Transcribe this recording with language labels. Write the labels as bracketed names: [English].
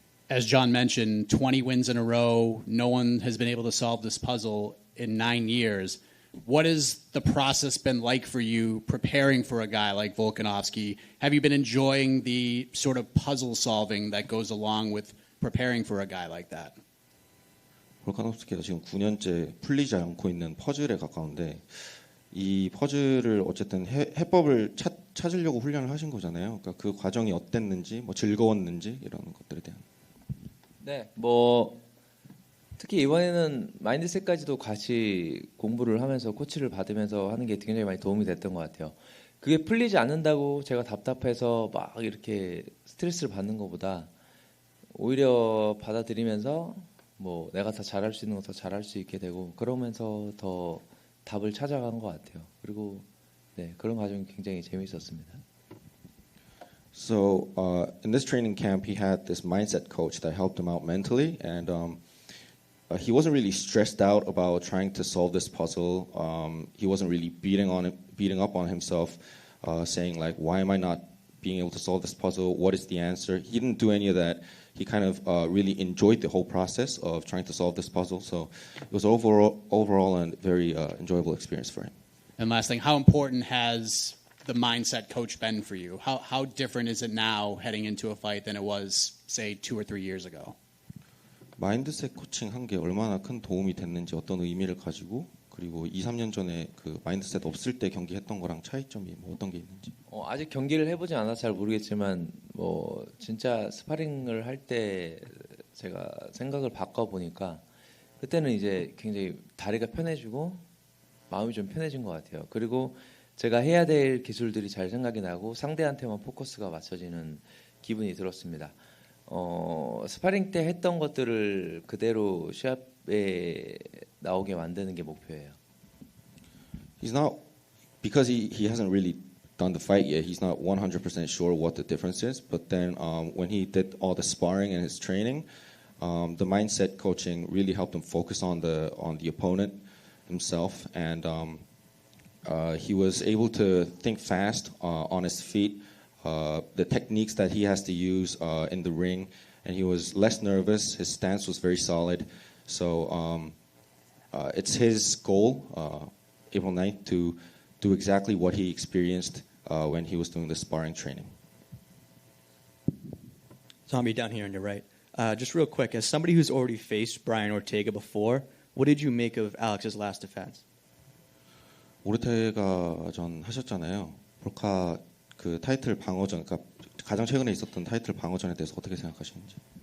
[English] As John mentioned, 20 wins in a row. No one has been able to solve this puzzle in 9 years. What has the process been like for you preparing for a guy like Volkanovski? Have you been enjoying the sort of puzzle solving that goes along with preparing for a guy like that? [Korean] 볼카노프스키가 지금 9년째 풀리지 않고 있는 퍼즐에 가까운데 이 퍼즐을 어쨌든 해법을 찾으려고 훈련을 하신 거잖아요. 그러니까 그 과정이 어땠는지, 즐거웠는지 이런 것들에 대한. 네, 특히 이번에는 마인드셋까지도 같이 공부를 하면서 코치를 받으면서 하는 게 굉장히 많이 도움이 됐던 것 같아요. 그게 풀리지 않는다고 제가 답답해서 막 이렇게 스트레스를 받는 것보다 오히려 받아들이면서 내가 더 잘할 수 있는 거 더 잘할 수 있게 되고 그러면서 더 답을 찾아간 것 같아요. 그리고 네, 그런 과정이 굉장히 재미있었습니다. [English] So in this training camp, he had this mindset coach that helped him out mentally, and he wasn't really stressed out about trying to solve this puzzle. He wasn't really beating up on himself, saying like, "Why am I not being able to solve this puzzle? What is the answer?" He didn't do any of that. He kind of really enjoyed the whole process of trying to solve this puzzle. So it was overall a very enjoyable experience for him. And last thing, how important has the mindset coach been for you? How different is it now heading into a fight than it was, say, 2 or 3 years ago? [Korean] 마인드셋 코칭 한 게 얼마나 큰 도움이 됐는지 어떤 의미를 가지고 그리고 2, 3년 전에 그 마인드셋 없을 때 경기했던 거랑 차이점이 어떤 게 있는지. 아직 경기를 해보지 않아서 잘 모르겠지만 진짜 스파링을 할 때 제가 생각을 바꿔보니까 그때는 이제 굉장히 다리가 편해지고 마음이 좀 편해진 것 같아요. 그리고 제가 해야 될 기술들이 잘 생각이 나고 상대한테만 포커스가 맞춰지는 기분이 들었습니다. 스파링 때 했던 것들을 그대로 시합에 나오게 만드는 게 목표예요. [English] He's not because he hasn't really done the fight yet. He's not 100% sure what the difference is. But then when he did all the sparring and his training, the mindset coaching really helped him focus on the opponent himself, and he was able to think fast on his feet. The techniques that he has to use in the ring, and he was less nervous. His stance was very solid. So it's his goal, April 9th, to do exactly what he experienced when he was doing the sparring training. Zombie down here on your right. Just real quick, as somebody who's already faced Brian Ortega before, what did you make of Alex's last defense? [Korean] 오르테가 전 하셨잖아요. 볼카 그 타이틀 방어전, 그러니까 가장 최근에 있었던 타이틀 방어전에 대해서 어떻게 생각하시는지?